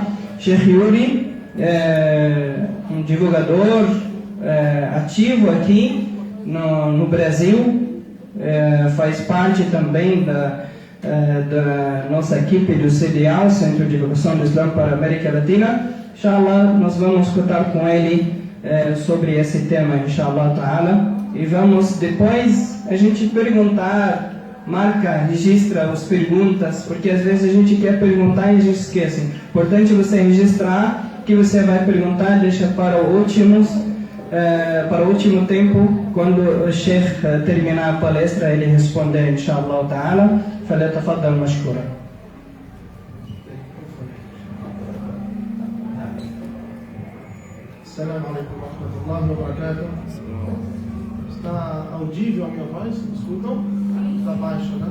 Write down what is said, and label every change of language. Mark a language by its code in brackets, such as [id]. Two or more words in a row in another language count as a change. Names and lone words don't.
[pt] Sheikh Yuri, um divulgador ativo aqui no Brasil. Faz parte também da nossa equipe do CDA, Centro de Divulgação do Islã para a América Latina. Inshallah, nós vamos escutar com ele sobre esse tema, [ar] إن شاء الله تعالى. [pt] E vamos depois a gente perguntar, marca, registra as perguntas, porque às vezes a gente quer perguntar e a gente esquece. Importante você registrar o que você vai perguntar, deixa para o último tempo, quando o Sheikh terminar a palestra, ele responder, [ar] إن شاء الله تعالى. فليتفضل مشكورا. السلام عليكم ورحمة الله وبركاته. [pt] Está audível a minha voz? Escutam? Está baixa, né?